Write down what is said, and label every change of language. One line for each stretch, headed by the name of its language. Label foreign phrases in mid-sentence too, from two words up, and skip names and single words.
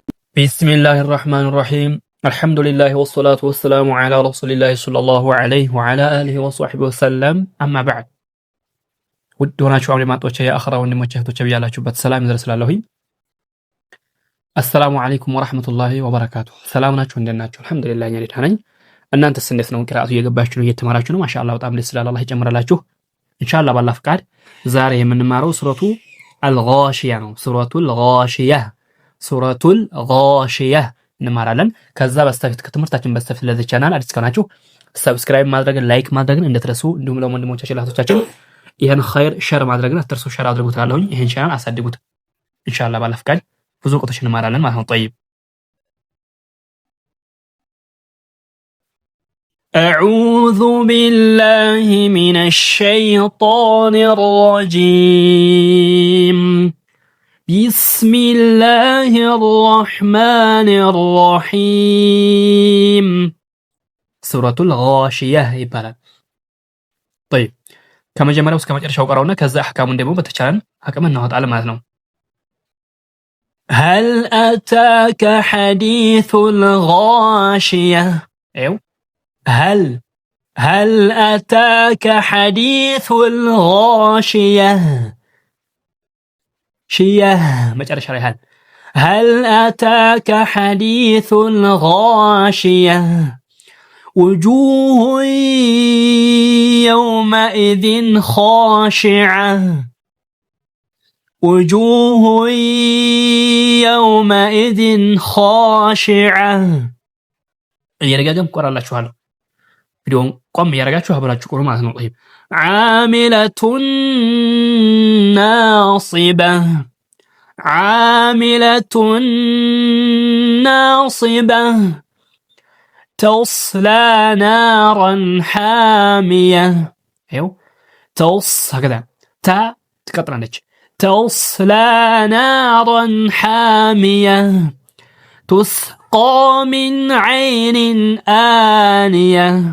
Arabic: بسم الله الرحمن الرحيم الحمد لله والصلاة والسلام على رسول الله صلى الله عليه وعلى آله وصحبه وسلم أما بعد
Amharic: ውድ ሆናችሁ አብለማጦቼ የአኽራ ወንድሞቼ እህቶቼ በያላችሁበት ሰላም ይድረስላለሁኝ።
Arabic: السلام عليكم ورحمة الله وبركاته።
Amharic: ሰላም ናችሁ? እንደት ናችሁ? አልሐምዱሊላህ እኔ ደህና ነኝ። እናንተስ እንዴት ነው? ቂራአቱ እየገባችሁ ነው? እየተማራችሁ ነው? ማሻአላህ በጣም ደስ ይላል። አላህ ይጨምርላችሁ ኢንሻአላህ። ባላህ ፍቃድ ዛሬ የምንማረው ሱረቱ አልጋሺያ ነው። ሱረቱል ጋሺያ እንማራለን። ከዛ በስተፊት ከትምህርታችን በስተፊት ለዚህ ቻናል አዲስ ከሆናችሁ ሰብስክራይብ ማድረግን ላይክ ማድረግን እንደትረሱ፣ እንዲሁም ለወንድሞቻችን ለእህቶቻችን ይሄን ኸይር ሸር ማድረግን አትርሱ። ሸር አድርጉት አለሁኝ። ይሄን ቻናል አሳድጉት ኢንሻአላህ። ባላህ ፍቃድ ብዙ እውቀቶች እንማራለን ማለት ነው።
Arabic: طيب أعوذ بالله من الشيطان الرجيم بسم الله الرحمن الرحيم سورة الغاشية
Amharic: ይባላል። طيب ከመጀመሪያው እስከ መጨረሻው ቀራውና ከዛ አህካሙን ደግሞ በተቻለን አቅም እናወጣለን ማለት ነው።
Arabic: هل أتاك حديث الغاشية ايوه هل أتاك حديث الغاشية شيه
Amharic: መጨረሻ ላይ
Arabic: هل أتاك حديث الغاشية وجوه يومئذ خاشعة وجوه يومئذ خاشعة
Amharic: እየረጋገም ቆራላችኋለሁ። ቪዲዮውን ቆም እያረጋችሁ አብራችሁ ቆሩ ማለት ነው።
Arabic: طيب عاملة ناصبة عاملة ناصبة تصلى نارا حامية ايوه هكذا تا تقطرانج تصلى نارا حامية تسقى من عين آنية